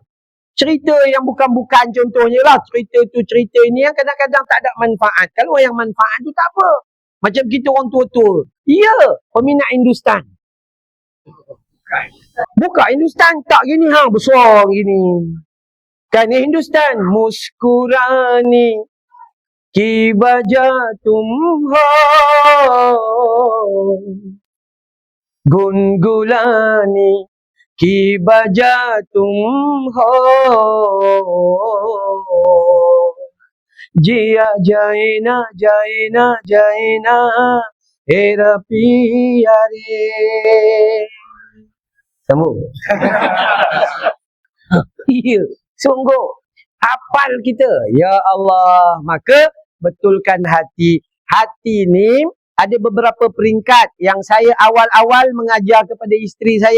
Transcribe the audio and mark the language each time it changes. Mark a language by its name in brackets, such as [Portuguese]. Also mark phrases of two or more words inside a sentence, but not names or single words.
[Malay] Cerita yang bukan-bukan contohnya lah. Cerita ini yang kadang-kadang tak ada manfaat. Kalau yang manfaat tu tak apa. Macam kita orang tua-tua. Ya, peminat Hindustan. Buka Hindustan tak gini besar gini. Kan Hindustan. [Hindi] मुस्कुरानी की बजा तुम हो गुनगुलानी की बजा तुम हो जिया जैना एरा पियारे. [Malay] Sambung. Ya, sungguh hafal kita. [Arabic] Ya Allah, [Malay] maka betulkan hati. Hati ni ada beberapa peringkat yang saya awal-awal mengajar kepada isteri saya.